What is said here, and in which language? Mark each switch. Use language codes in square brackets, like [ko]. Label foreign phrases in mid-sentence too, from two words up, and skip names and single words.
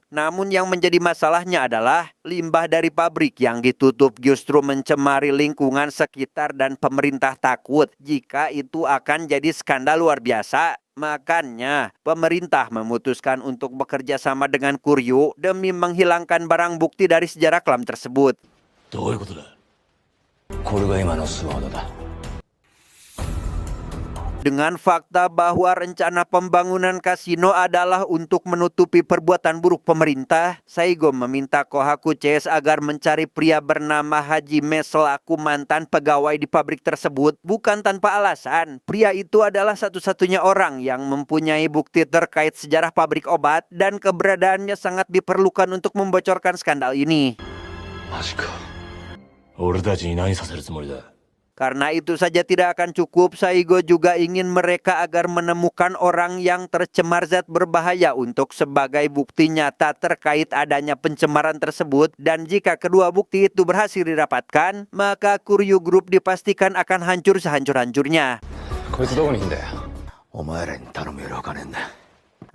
[id] Namun yang menjadi masalahnya adalah limbah dari pabrik yang ditutup justru mencemari lingkungan sekitar dan pemerintah takut jika itu akan jadi skandal luar biasa. Makanya pemerintah memutuskan untuk bekerja sama dengan Kuryuo demi menghilangkan barang bukti dari sejarah kelam tersebut. [ja] どういうことだ。これが今のスワードだ。 [id] Dengan fakta bahwa rencana pembangunan kasino adalah untuk menutupi perbuatan buruk pemerintah, Saigo meminta Kohaku CS agar mencari pria bernama Hajime selaku mantan pegawai di pabrik tersebut. Bukan tanpa alasan, pria itu adalah satu-satunya orang yang mempunyai bukti terkait sejarah pabrik obat dan keberadaannya sangat diperlukan untuk membocorkan skandal ini. [ja] マジか。俺たちに何させるつもりだ。 [id] Karena itu saja tidak akan cukup, Saigo juga ingin mereka agar menemukan orang yang tercemar zat berbahaya untuk sebagai bukti nyata terkait adanya pencemaran tersebut. Dan jika kedua bukti itu berhasil didapatkan, maka Kuryuo Group dipastikan akan hancur sehancur-hancurnya. [ja] こいつどこにいんだよ。お前らに頼むよりわかねえんだ。